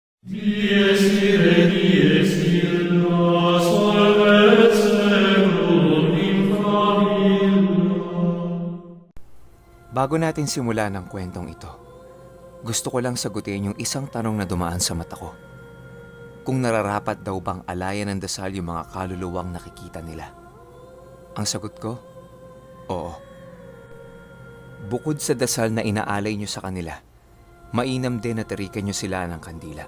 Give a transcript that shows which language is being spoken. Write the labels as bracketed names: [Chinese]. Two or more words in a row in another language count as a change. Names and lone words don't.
[Latin] Dies ire, dies illa, solvet seculum in favilla. [Filipino] Bago natin simulan ang kwentong ito, gusto ko lang sagutin yung isang tanong na dumaan sa mata ko. Kung nararapat daw bang alayan ng dasal yung mga kaluluwang nakikita nila? Ang sagot ko, oo. Bukod sa dasal na inaalay nyo sa kanila, mainam din na tarikan nyo sila ng kandila.